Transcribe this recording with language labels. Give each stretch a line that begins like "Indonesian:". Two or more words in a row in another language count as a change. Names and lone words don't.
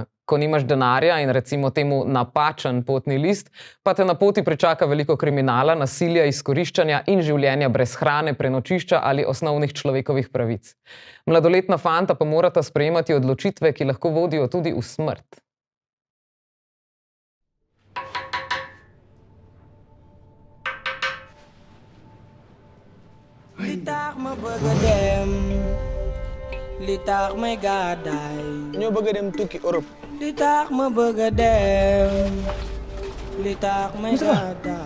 Slovenian: Ko nimaš denarja in recimo temu napačen potni list, pa te na poti pričaka veliko kriminala, nasilja, izkoriščanja in življenja brez hrane, prenočišča ali osnovnih človekovih pravic. Mladoletna fanta pa morata sprejemati odločitve, ki lahko vodijo tudi v smrt.
Wolof: Li tax ma bëgg a dem li tax may gàddaay ñoo bëgg a dem tukki Europe li tax ma bëgg a dem li tax may gàddaay